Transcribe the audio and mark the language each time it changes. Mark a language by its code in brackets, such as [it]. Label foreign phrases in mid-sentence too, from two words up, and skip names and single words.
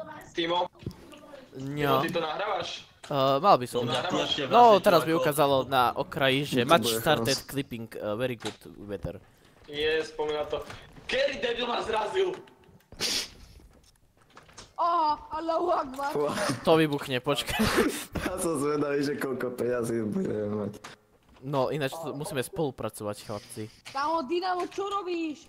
[sk] Timo, No. ty to nahrávaš? Mal by som. No, teraz mi ukázalo na okraji, že [en] match started clipping, very good weather. [sk] Spomína to. Kedy debil ma zrazil? [ar] Allahu Akbar. [sk] To vybuchne, počkaj. Ja som zvedavý, že koľko peňazí budeme mať. No, ináč musíme spolupracovať, chlapci. Kámo, Dynamo, čo robíš?